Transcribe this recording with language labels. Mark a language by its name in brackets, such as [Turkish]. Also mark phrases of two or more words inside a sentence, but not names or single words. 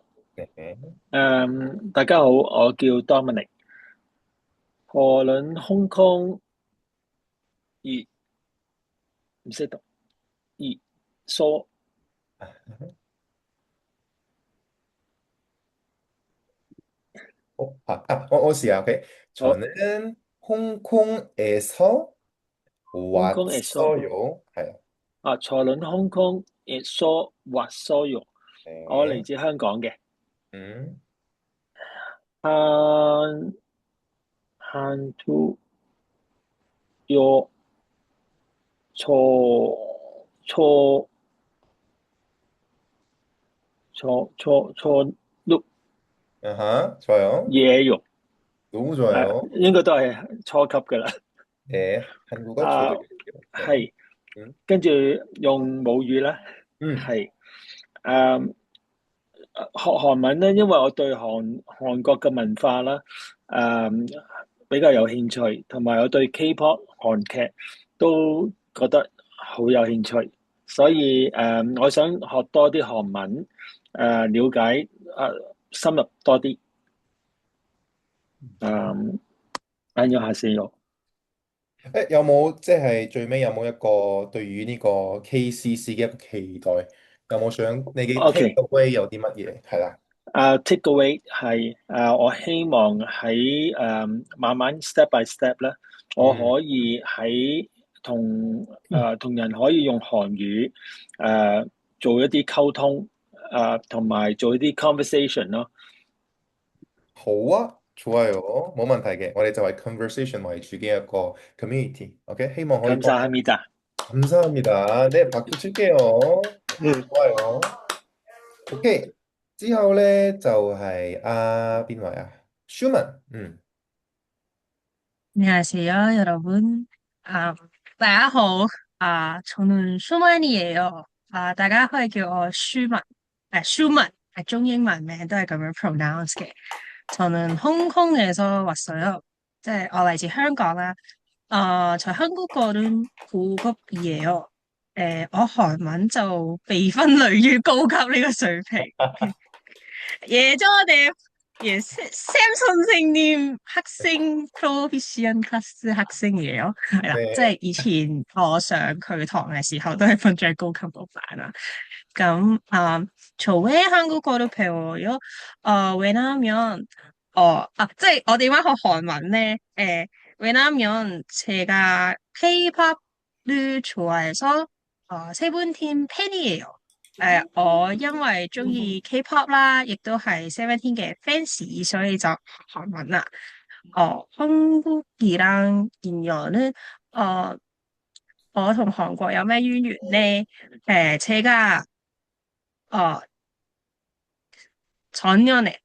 [Korean] 네. 다가오 Dominic. 荷蘭空空熱唔識讀熱疏 [Cantonese] 我試下, [Korean] 오케이. [Cantonese] 好 [Korean] 저는 홍콩에서 홍콩에서 왔어요. [Cantonese] 係啊, [Korean] 저는 홍콩에서 왔어요. [Cantonese] 我嚟 [Korean] 네. [Cantonese] 自香港嘅 음, 한 한투요 초 초초 [Korean] 아하, 좋아요. 예요. 너무 좋아요. [Cantonese] 應該都係初級噶啦。 [Korean] 네, 한국어 啊， 초등학교. 네. [Cantonese] 係 음, 跟住用母語啦， 음, 係誒學韓文咧，因為我對韓國嘅文化啦，比較有興趣，同埋我對 K-pop 韓劇都覺得好有興趣，所以我想學多啲韓文，了解深入多啲。 [Korean] 誒，안녕하세요。 [Cantonese] 有冇即係最尾有冇一個對於呢個 KCC 嘅一個期待？有冇想你嘅 take [English] OK。 [Cantonese] away 有啲乜嘢？係啦， take away 係我希望喺慢慢 [English] step by step [Cantonese] 咧，我嗯可以喺同人可以用韓語做一啲溝通同埋做一啲 conversation 咯。好啊，좋아요. 冇問題嘅，我哋就係 conversation 為主嘅一個 community. OK，希望可以幫。 [Korean] 감사합니다。 감사합니다. 네, 박수 칠게요. 좋아요. 오케이. [Cantonese] 之後咧就係邊位啊? [Korean] 슈만. 안녕하세요, 여러분. 아, [Cantonese] 大家好. [Korean] 저는 슈먼이에요. [Cantonese] 大家可以叫我 슈먼. 슈먼. 中英文名都係咁樣 pronounce 嘅. [Korean] 저는 홍콩에서 왔어요. [Cantonese] 即係我嚟自香港啦. [Korean] 저 한국어는 고급이에요. [Cantonese] 我韓文就被分類於高級呢個水平. [Korean] 예전에 샘 선생님 학생 [English] proficient class [Korean] 학생이에요. [Cantonese] 係啦，即 [Korean] 네. [Cantonese] 係以前我上佢堂嘅時候都係分最高級嗰班啦。 [Korean] 咁 조회 한국어를 배워요. [Cantonese] 왜냐하면 即係我點解學韓文呢? [Korean] 왜냐하면 제가 K-팝을 좋아해서 세븐틴 팬이에요. [Cantonese] 我因為中意 K-pop 啦，亦都係 Seventeen 嘅 fans，所以就學韓文啦。 [Korean] 한국이랑 인연은 [Cantonese] 我同韓國有咩淵源呢? [Korean] 제가 어, 작년에